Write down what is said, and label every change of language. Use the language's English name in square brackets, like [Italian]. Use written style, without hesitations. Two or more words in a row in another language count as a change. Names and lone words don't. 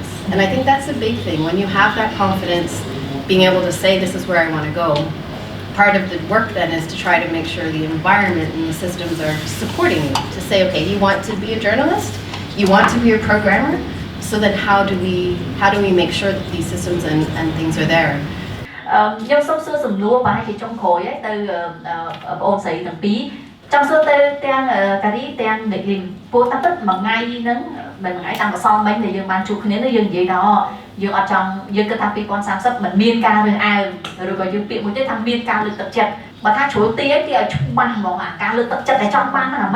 [English] And I think that's a big thing. When you have that confidence, being able to say, this is where I want to go, part of the work then is to try to make sure the environment and the systems are supporting you. To say, okay, you want to be a journalist? You want to be a programmer? So then how do we make sure that these systems and things are there? [Khmer] ខ្ញុំសូមសួរសំណួរប្រហែលជាចុងក្រោយទៅបងអូនស្រីទាំងពីរចង់សួរទៅទាំងការីទាំង Gech Lim ព្រោះតាមពិតមួយថ្ងៃហ្នឹងមិនមួយថ្ងៃតាំងម្សិលមិញដែលយើងបានជួបគ្នានោះយើងនិយាយថាយើងអត់ចង់យើងគិតថា2030មិនមានការរើសអើងឬក៏យើងពាក្យមួយទៀតថាមានការលើកទឹកចិត្តបើថាជ្រុលទីឲ្យច្បាស់ហ្មងអាការលើកទឹកចិត្តដែលចង់បានហ្នឹងអាម៉េច